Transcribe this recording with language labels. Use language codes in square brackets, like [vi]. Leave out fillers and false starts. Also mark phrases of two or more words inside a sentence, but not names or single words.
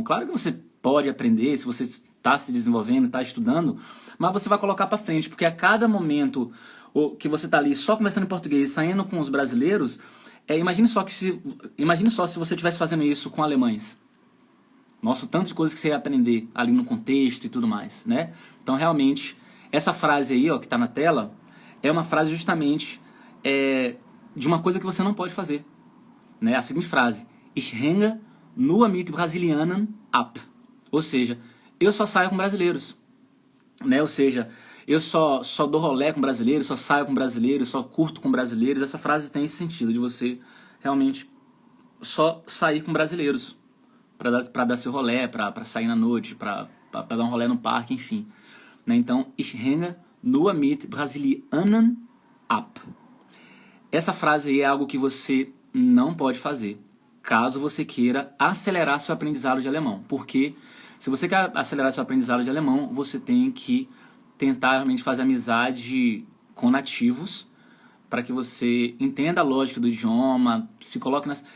[pt] Claro que você pode aprender, se você está se desenvolvendo, está estudando, mas você vai colocar para frente, porque a cada momento que você está ali só conversando em português, saindo com os brasileiros, imagine só se você estivesse fazendo isso com alemães. Nossa, o tanto de coisas que você ia aprender ali no contexto e tudo mais, né? Então, realmente, essa frase aí, ó, que está na tela, é uma frase justamente de uma coisa que você não pode fazer, né? A seguinte frase: [de] Ich hänge nur mit Brasilianern ab. [pt] Ou seja, eu só saio com brasileiros, né? Ou seja, eu só dou rolê com brasileiros, só saio com brasileiros, só curto com brasileiros. Essa frase tem esse sentido de você realmente só sair com brasileiros para dar seu rolê, para sair na noite, para dar um rolê no parque, enfim. Né? Então, [de] ich hänge nur mit Brasilianern ab. [pt] Essa frase aí é algo que você não pode fazer, caso você queira acelerar seu aprendizado de alemão. Porque se você quer acelerar seu aprendizado de alemão, você tem que tentar realmente fazer amizade com nativos, para que você entenda a lógica do idioma, se coloque nas...